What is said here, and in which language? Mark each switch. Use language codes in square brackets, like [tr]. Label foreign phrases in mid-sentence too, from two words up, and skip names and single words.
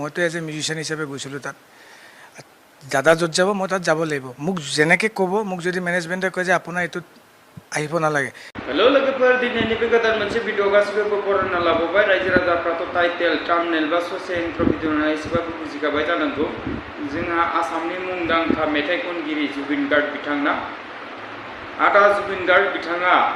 [as] মইতো [en] as a musician [as] হিচাপে গৈছিলোঁ তাত দাদা য'ত যাব মই তাত যাব লাগিব মোক যেনেকৈ ক'ব মোক যদি মেনেজমেণ্টে কয় যে আপোনাৰ এইটোত আহিব নালাগে [brx] हेलो लोगोफोर दिनैनि बे गोदान मोनसे भिडिअ गासिबो फरायना लाबोबाय रायजो राजाफ्राथ' [en] title thumbnail [brx] बा ससे [en] intro video [brx] नायना एसेबाबो बुजिखाबाय जानांगौ जोंहा आसामनि मुंदांखा मेथाइ खनगिरि जुबिन गार्ग बिथांना आदा जुबिन गार्ग बिथाङा